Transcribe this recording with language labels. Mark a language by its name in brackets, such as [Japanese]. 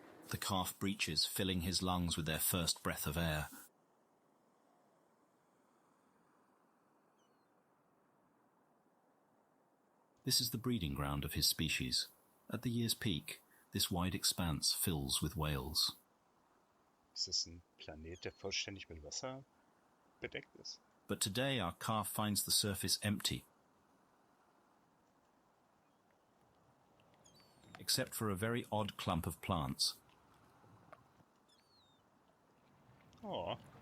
[English] The calf breaches, filling his lungs with their first breath of air. This is the breeding ground of his species. At the year's peak, this wide expanse fills with whales. [German] Ist es ein Planet, der vollständig mit Wasser bedeckt ist? [English] But today our calf finds the surface empty, except for a very odd clump of plants. Oh.